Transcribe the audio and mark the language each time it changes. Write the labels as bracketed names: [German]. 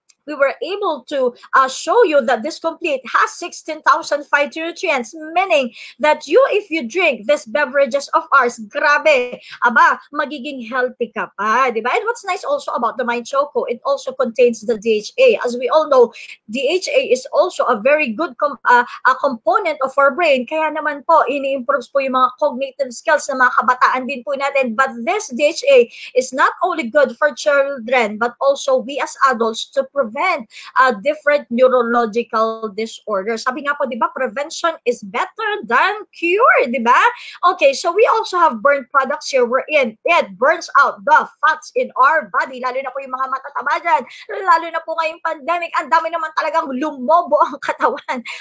[English] we were able to show you that this complete has 16,000 phytonutrients, meaning that if you drink these beverages of ours, [Filipino] grabe, aba, magiging healthy ka pa, di ba? [English] And what's nice also about the Mind Choco, it also contains the DHA. As we all know, DHA is also a very good a component of our brain. [Filipino] Kaya naman po, ini-improves po yung mga cognitive skills ng mga kabataan din po natin. [English] But this DHA is not only good for children, but also we as adults to prevent different neurological disorders. [Filipino] Sabi nga po, di ba, [English] prevention is better than cure, [Filipino] di ba? [English] Okay, so we also have burn products here wherein it burns out the fats in our body, [Filipino] lalo na po yung mga matataba dyan, lalo na po ngayong pandemic, ang dami naman talagang lumobo ang katawan.